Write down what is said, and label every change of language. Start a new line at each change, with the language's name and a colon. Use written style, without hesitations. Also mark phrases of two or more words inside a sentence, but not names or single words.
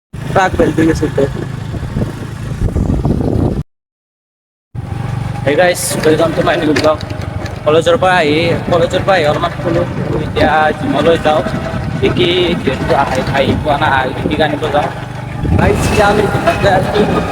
Bangla: ট্রাক বেল্টিং এর সাথে।
English: Hey guys, welcome to my new vlog.
Assamese: কলেজৰ পৰা আহি অলপমান শুলো, এতিয়া জিমলৈ যাওঁ। কি যিহেতু আহি পোৱা নাই, কি আনিব যাওঁ। গাইজ এতিয়া আমি জিমত যাই আছোঁ।